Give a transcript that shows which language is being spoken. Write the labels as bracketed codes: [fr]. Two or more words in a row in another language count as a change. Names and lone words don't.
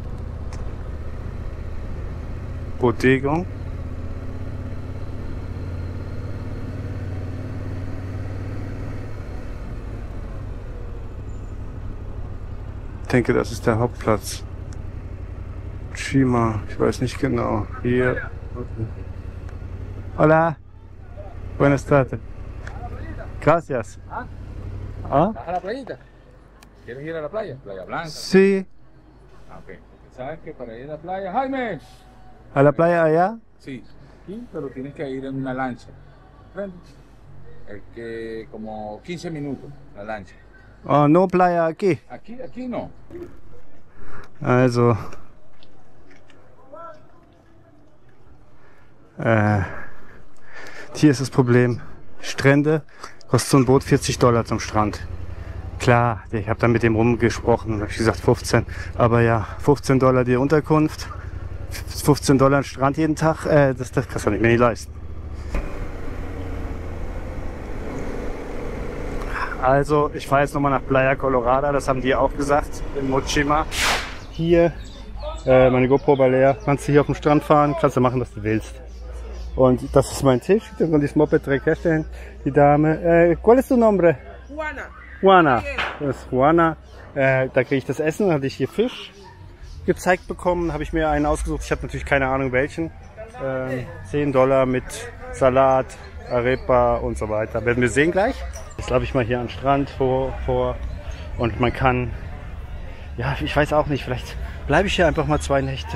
[de] Bodega. Ich denke, das ist der Hauptplatz. Chima, ich weiß nicht genau. Hier. [es] Hola. Buenas tardes. Gracias. ¿Ah? ¿Vas a la playita? ¿Quieres ir a la playa? ¿Playa Blanca? Sí. Ah, ok. ¿Sabes que para ir a la playa, Jaime? A la playa allá? Sí, aquí, pero tienes que ir en una lancha. ¿Comprendes? Es que como 15 minutos la lancha. Oh, no playa aquí. Aquí no. [de] Also. Hier ist das Problem. Strände kostet so ein Boot $40 zum Strand. Klar, ich habe dann mit dem rumgesprochen, habe ich gesagt 15. Aber ja, $15 die Unterkunft, $15 Strand jeden Tag, das kannst du nicht mehr leisten. Also, ich fahre jetzt nochmal nach Playa Colorada, das haben die auch gesagt, in Mochima. Hier, meine GoPro war leer, kannst du hier auf dem Strand fahren, kannst du machen, was du willst. Und das ist mein Tisch, da kann das Moped direkt herstellen, die Dame. [es] ¿Cuál es tu nombre? Juana. Juana. [de] Das ist Juana. Da kriege ich das Essen, da hatte ich hier Fisch gezeigt bekommen, habe ich mir einen ausgesucht, ich habe natürlich keine Ahnung welchen. $10 mit Salat, Arepa und so weiter. Werden wir sehen gleich. Jetzt laufe ich mal hier am Strand vor und man kann, ja, ich weiß auch nicht, vielleicht bleibe ich hier einfach mal 2 Nächte.